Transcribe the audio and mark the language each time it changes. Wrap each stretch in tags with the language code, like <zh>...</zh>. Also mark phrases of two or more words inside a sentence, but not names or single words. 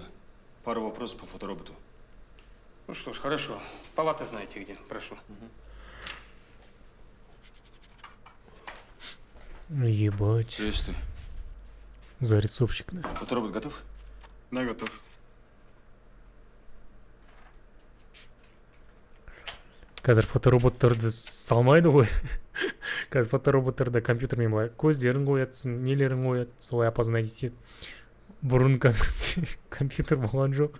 <ru>Пару вопросов по фотороботу. Ну что ж, хорошо. Палата знаете где, прошу. Ебать. Приветствую. Зарисовщик, да. Фоторобот готов? Да, готов.</ru> <kk>Қазір фотороботтарды салмайды ғой. Қазір фотороботтарда компьютермен былай көздерін қоятсың, нелерін қояды, солай опознать етеді. Бұрын компьютер болған жоқ.</kk>